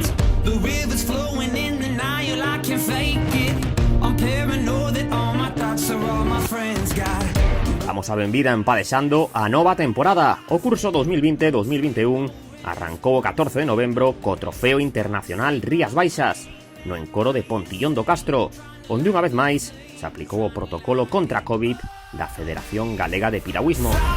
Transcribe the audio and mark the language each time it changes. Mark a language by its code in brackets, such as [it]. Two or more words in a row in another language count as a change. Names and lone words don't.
[en] The river's flowing in denial, I can't fake it. I'm paranoid that all my thoughts are all my friends got. [gl] Damos a benvida empadexando a nova temporada. O curso 2020-2021 arrancou o 14 de novembro co Trofeo Internacional Rías Baixas, no encoro de Pontillón do Castro, onde unha vez máis se aplicou o protocolo contra COVID da Federación Galega de Piragüismo.